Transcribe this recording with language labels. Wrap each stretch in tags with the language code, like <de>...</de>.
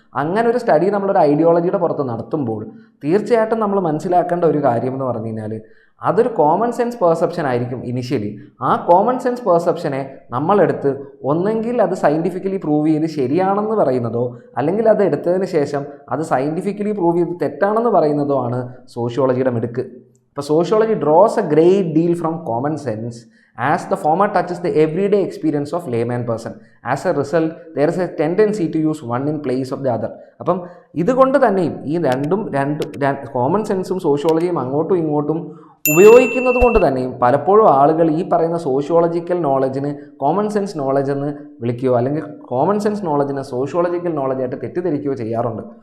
<ml>അങ്ങനെ ഒരു സ്റ്റഡി നമ്മളൊരു ഐഡിയോളജിയുടെ പുറത്ത് നടത്തുമ്പോൾ തീർച്ചയായിട്ടും നമ്മൾ മനസ്സിലാക്കേണ്ട ഒരു കാര്യം എന്ന് പറഞ്ഞു കഴിഞ്ഞാൽ അതൊരു കോമൺ സെൻസ് പെർസെപ്ഷൻ ആയിരിക്കും ഇനിഷ്യലി. ആ കോമൺ സെൻസ് പെർസെപ്ഷനെ നമ്മളെടുത്ത് ഒന്നെങ്കിൽ അത് സയൻറ്റിഫിക്കലി പ്രൂവ് ചെയ്ത് ശരിയാണെന്ന് പറയുന്നതോ അല്ലെങ്കിൽ അത് എടുത്തതിന് ശേഷം അത് സയൻറ്റിഫിക്കലി പ്രൂവ് ചെയ്ത് തെറ്റാണെന്ന് പറയുന്നതോ ആണ് സോഷ്യോളജിയുടെ മിടുക്ക്.</ml> <en>ഇപ്പോൾ sociology draws a great deal from common sense as the former touches the everyday experience of layman person. As a result, there is a tendency to use one in place of the other.</en> <ml>അപ്പം ഇതുകൊണ്ട് തന്നെയും ഈ രണ്ടും common സെൻസും സോഷ്യോളജിയും അങ്ങോട്ടും ഇങ്ങോട്ടും ഉപയോഗിക്കുന്നത് കൊണ്ട് തന്നെയും പലപ്പോഴും ആളുകൾ ഈ പറയുന്ന സോഷ്യോളജിക്കൽ നോളജിന് കോമൺ സെൻസ് നോളജ് എന്ന് വിളിക്കുകയോ അല്ലെങ്കിൽ കോമൺ സെൻസ് നോളജിനെ സോഷ്യോളജിക്കൽ നോളജായിട്ട് തെറ്റിദ്ധരിക്കുകയോ ചെയ്യാറുണ്ട്.</ml>